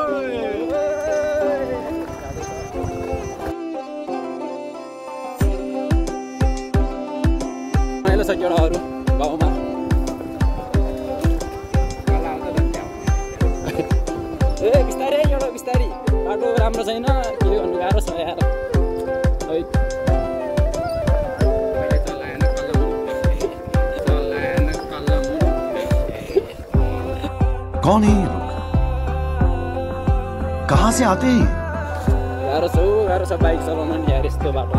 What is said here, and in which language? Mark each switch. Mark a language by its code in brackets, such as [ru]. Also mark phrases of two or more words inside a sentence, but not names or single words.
[ne] रमाइलो छ केटाहरू गाउँमा। ए बिस्तारै एउटा बिस्तारै, बाटो राम्रो छैन, के गर्नु गाह्रो छ यार। [hi] कौन है ये लोग? कहाँ से आते हैं? [ne] गाह्रो छ बाइक चलाउन नि यार यस्तो बाटो।